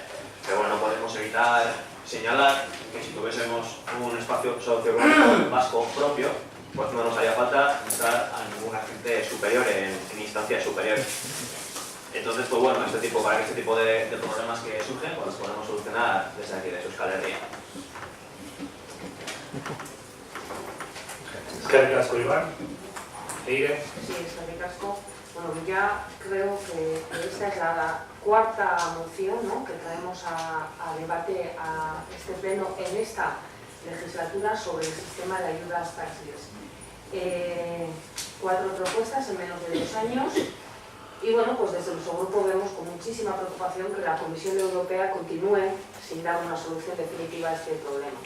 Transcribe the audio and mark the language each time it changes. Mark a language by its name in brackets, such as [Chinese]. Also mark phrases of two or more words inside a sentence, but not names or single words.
[Spanish] Pero bueno, no podemos evitar señalar que si tuviésemos un espacio socioeconómico vasco propio, pues no nos haría falta entrar a ningún agente superior en instancias superiores. Entonces, pues bueno, para que este tipo de problemas que surgen, pues los podemos solucionar desde aquí, de Euskal Herria. [Basque] Eskerrik asko, Iván. Eire. Sí, eskerrik asko. [Spanish] Bueno, ya creo que esta es la cuarta moción, ¿no?, que traemos a debate a este pleno en esta legislatura sobre el sistema de ayudas táctiles. 4 propuestas en menos de 2 años y bueno, pues desde nuestro grupo vemos con muchísima preocupación que la Comisión Europea continúe sin dar una solución definitiva a este problema.